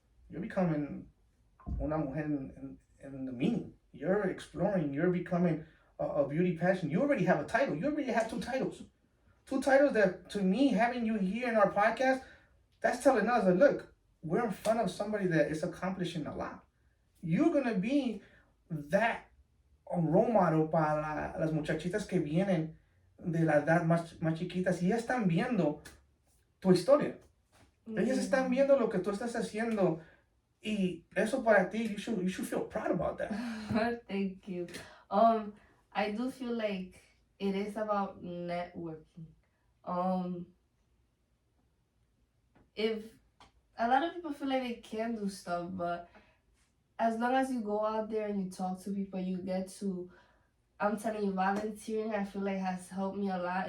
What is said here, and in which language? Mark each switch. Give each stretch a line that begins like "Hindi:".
English: You're becoming
Spanish: una mujer
English: in the meaning. You're exploring, you're becoming a beauty passion. You already have a title. You already have 2 titles. 2 titles that, to me, having you here in our podcast, that's telling us that, look, we're in front of somebody that is accomplishing a lot. You're going to be that role model
Spanish: para las muchachitas que vienen de la edad más chiquitas y ya están viendo tu historia. Ellas están viendo lo que tú estás haciendo y eso para ti,
English: you should feel proud about that. Thank you. I do feel like it is about networking. If a lot of people feel like they can do stuff, but as long as you go out there and you talk to people, you get to, I'm telling you, volunteering, I feel like has helped me a lot.